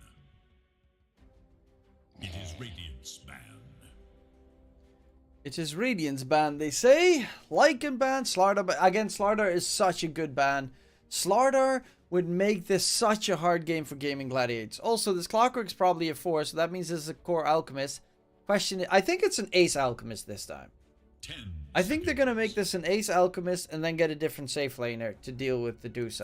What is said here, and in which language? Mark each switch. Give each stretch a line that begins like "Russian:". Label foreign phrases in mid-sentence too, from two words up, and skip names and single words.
English: It is Radiant's ban. It is Radiant's ban, they say. Lycan ban, Slardar ban. Again, Slardar is such a good ban. Slardar would make this such a hard game for Gaming Gladiators. Also, this Clockwork's probably a 4, so that means this is a core Alchemist. Question, I think it's an Ace Alchemist this time. 10 I think they're going to seconds. make this an Ace Alchemist and then get a different safe laner to deal with the Dusa.